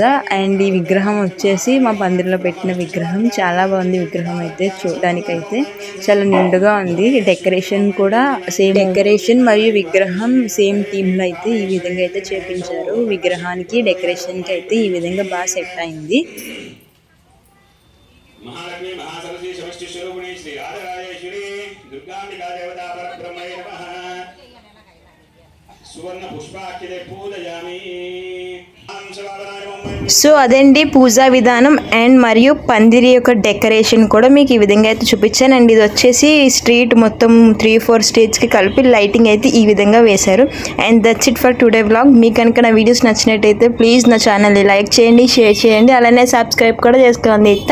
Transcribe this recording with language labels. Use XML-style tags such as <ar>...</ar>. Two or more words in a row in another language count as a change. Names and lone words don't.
<te>అండ్ ఈ విగ్రహం వచ్చేసి మా పందిరిలో పెట్టిన విగ్రహం. చాలా బాగుంది విగ్రహం అయితే, చూడడానికైతే చాలా నిండుగా ఉంది. డెకరేషన్ కూడా</te> <en>same decoration</en> <te>మరియు విగ్రహం</te> <en>same theme</en> <te>అయితే ఈ విధంగా అయితే చేపించారు. విగ్రహానికి డెకరేషన్కి అయితే ఈ విధంగా బాగా సెట్ అయింది.</te> <sa>महालक्ष्मी महासरस्वती समष्टि स्वरूपिणी श्री राजराजेश्वरी दुर्गांबिका देवता परब्रह्मणे नमः सुवर्ण पुष्पाक्षते पूजयामि.</sa> <te>సో అదండి పూజా విధానం. అండ్ మరియు పందిరి యొక్క డెకరేషన్ కూడా మీకు ఈ విధంగా అయితే చూపించాను. అండ్ ఇది వచ్చేసి స్ట్రీట్ మొత్తం 3-4 స్టేట్స్కి కలిపి లైటింగ్ అయితే ఈ విధంగా వేశారు.</te> <en>and that's it for today vlog.</en> <te>మీకు కనుక నా వీడియోస్ నచ్చినట్టయితే ప్లీజ్ నా ఛానల్ని లైక్ చేయండి, షేర్ చేయండి, అలానే సబ్స్క్రైబ్ కూడా చేసుకోండి.</te>